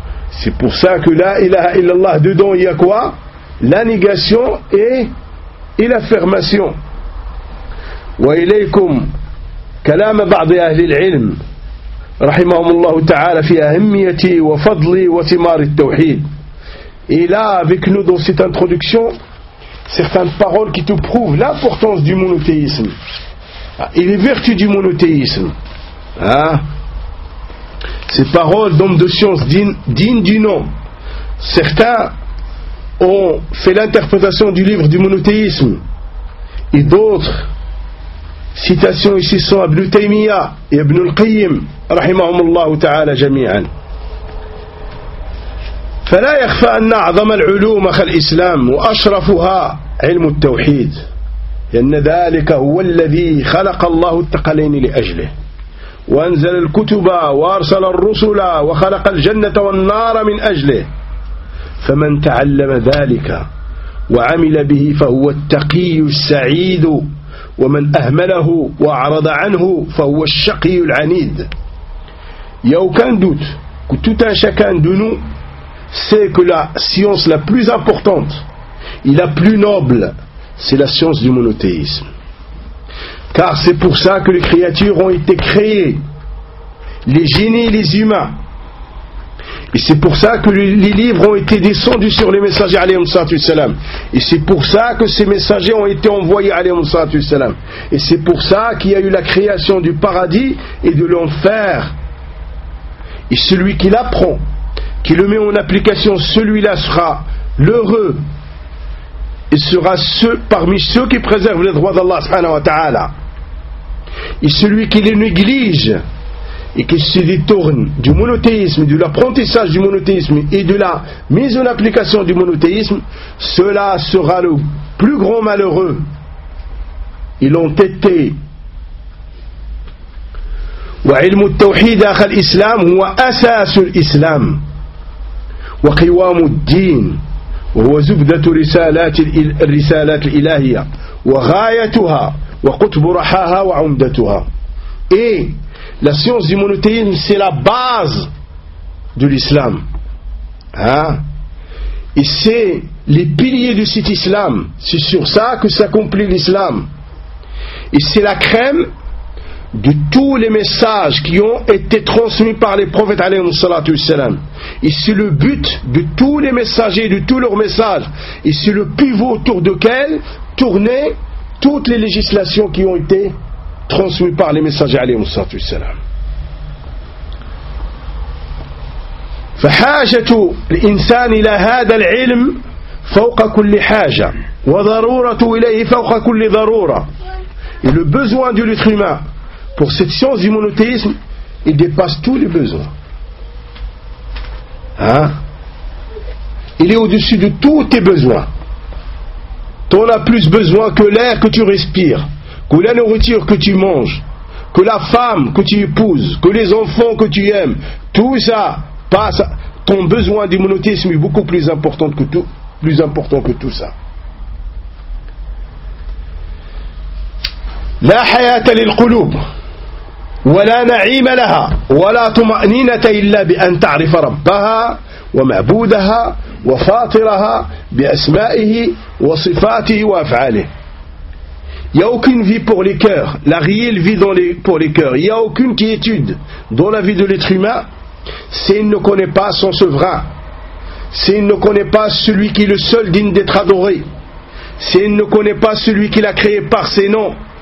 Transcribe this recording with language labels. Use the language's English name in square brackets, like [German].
[French] C'est pour ça que là, ilaha illallah, dedans il y a quoi? La négation et l'affirmation. [Arabic] وإليكم كلام بعض أهل العلم رحمهم الله تعالى في أهمية وفضل وثمار التوحيد. [French] Et là avec nous dans cette introduction certaines paroles qui te prouvent l'importance du monothéisme et les vertus du monothéisme. Ces paroles d'hommes de science dignes du nom. Certains ont fait l'interprétation du livre du monothéisme et d'autres citation ici sont Ibn Taymiyyah et Ibn al-Qayyim [Arabic] رحمهم الله تعالى جميعا. فلا يخفى أن أعظم العلوم أخ الإسلام وأشرفها علم التوحيد لأن ذلك هو الذي خلق الله الثقلين لأجله وأنزل الكتب وأرسل الرسل وخلق الجنة والنار من أجله فمن تعلم ذلك وعمل به فهو التقي السعيد ومن أهمله وأعرض عنه فهو الشقي العنيد. [French] Il n'y a aucun doute que tout un chacun de nous sait que la science la plus importante et la plus noble, c'est la science du monothéisme. Car c'est pour ça que les créatures ont été créées, les génies et les humains. Et c'est pour ça que les livres ont été descendus sur les messagers, alayhi salatu wassalam. Et c'est pour ça que ces messagers ont été envoyés, alayhi salatu wassalam. Et c'est pour ça qu'il y a eu la création du paradis et de l'enfer. Et celui qui l'apprend, qui le met en application, celui-là sera l'heureux et sera parmi ceux qui préservent les droits d'Allah subhanahu wa ta'ala. Et celui qui les néglige et qui se détourne du monothéisme, de l'apprentissage du monothéisme et de la mise en application du monothéisme, cela sera le plus grand malheureux. Ils l'ont été. [Arabic] وعلم التوحيد أخ الإسلام هو أساس الإسلام وقوام الدين وهو زبدة الرسالات الإلهية وغايتها وقطب رحاها وعمدتها. [French] Et la science du monothéisme c'est la base de l'islam. Et c'est les piliers de cet islam. C'est sur ça que s'accomplit l'islam. Et c'est la crème de tous les messages qui ont été transmis par les prophètes alayhi salatu wassalam. Et c'est le but de tous les messagers, de tous leurs messages. Et c'est le pivot autour duquel tournaient toutes les législations qui ont été transmises par les messagers alayhi salatu wassalam. [Arabic] فحاجة الإنسان إلى هذا العلم فوق كل حاجة وضرورة إليه فوق كل ضرورة. [French] Et le besoin de l'être humain pour cette science du monothéisme, il dépasse tous les besoins. Il est au-dessus de tous tes besoins. Tu en as plus besoin que l'air que tu respires, que la nourriture que tu manges, que la femme que tu épouses, que les enfants que tu aimes. Tout ça passe. Ton besoin du monothéisme est beaucoup plus important que tout, plus important que tout ça. [Arabic] La hayata lil quloub. ولا نعيم لها ولا طمأنينة إلا بأن تعرف ربها ومعبودها وفاطرها بأسمائه وصفاته وأفعاله. [French] Y a aucune vie pour les cœurs, la réelle vie dans les pour les cœurs. Y a aucune quiétude dans la vie de l'être humain s'il ne connaît pas son souverain, s'il ne connaît pas celui qui est le seul digne d'être adoré, s'il ne connaît pas celui qui l'a créé par ses noms,